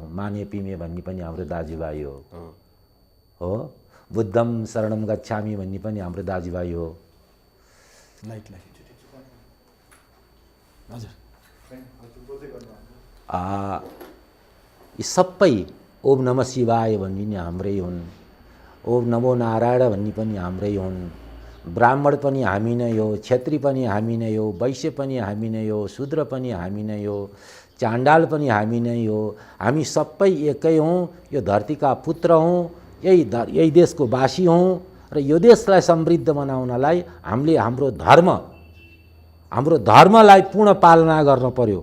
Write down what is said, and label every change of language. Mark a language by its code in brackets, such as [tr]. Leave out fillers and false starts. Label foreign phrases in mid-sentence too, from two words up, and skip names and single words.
[ne] माने पिमे भन्ने पनि हाम्रो दाजुभाइ हो। [pi] बुद्धम शरणम गच्छामि [ne] भन्ने पनि हाम्रो दाजुभाइ हो। यी सबै [sa] ओम नमः शिवाय [ne] भन्ने नि हाम्रै हुन्, [sa] ओम नमो नारायण [ne] भन्ने पनि हाम्रै हुन्। ब्राह्मण पनि हामी नै हो, क्षेत्री पनि हामी नै हो, वैश्य पनि हामी नै हो, शूद्र पनि हामी नै हो, चाण्डाल पनि हामी नै हो। हामी सबै एकै हौँ, यो धरतीका पुत्र हौँ, यही देशको वासी हौँ। र यो देशलाई समृद्ध बनाउनलाई हामीले हाम्रो धर्मलाई पूर्ण पालना गर्न पर्यो।